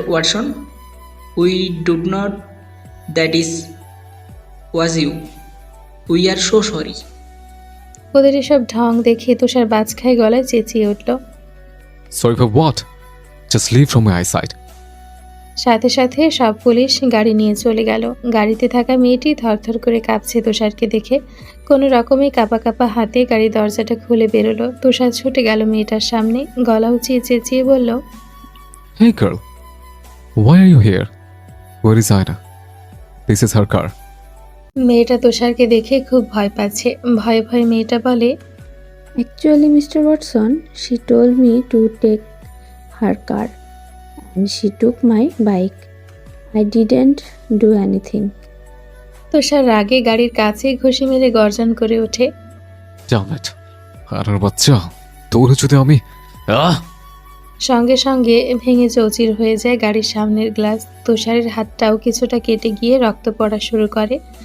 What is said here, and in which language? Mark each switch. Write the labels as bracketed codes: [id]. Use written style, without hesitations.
[en] Watson, we do not that is was you. We are so sorry. [bn] ওদের এসব ঢং দেখে তুষার বাজখাই গলায় চেঁচিয়ে উঠল। [en] Sorry for what? Just leave from my eyesight. [bn] সাথে সাথে সব পুলিশ গাড়ি নিয়ে চলে গেল। গাড়িতে থাকা মেয়েটি থরথর করে কাঁপছে তুষারকে দেখে। কোনো রকমে কাঁপা কাঁপা হাতে গাড়ির দরজাটা খুলে বেরোলো। তুষার ছুটে গেল মেয়েটার সামনে, গলা উঁচিয়ে চেঁচিয়ে বলল, [en] Hey girl, why are you here? Where is Aina? This is her car. [bn] মেয়েটা তুষারকে দেখে খুব ভয় পাচ্ছে। ভয়ে ভয়ে মেয়েটা বলে, [en] Actually, Mr. Watson, she told me to take her car and she took my bike. I didn't do anything. [bn] তুষার রাগে গাড়ির কাছে ঘুষি মেরে গর্জন করে ওঠে। [en] Damn it. [bn] আরে বাচ্চা, তোর যদি আমি সঙ্গে সঙ্গে ভেঙে চৌচির হয়ে যায় গাড়ির সামনের গ্লাস। তুষারের হাতটাও কিছুটা কেটে গিয়ে রক্ত পড়া শুরু করে।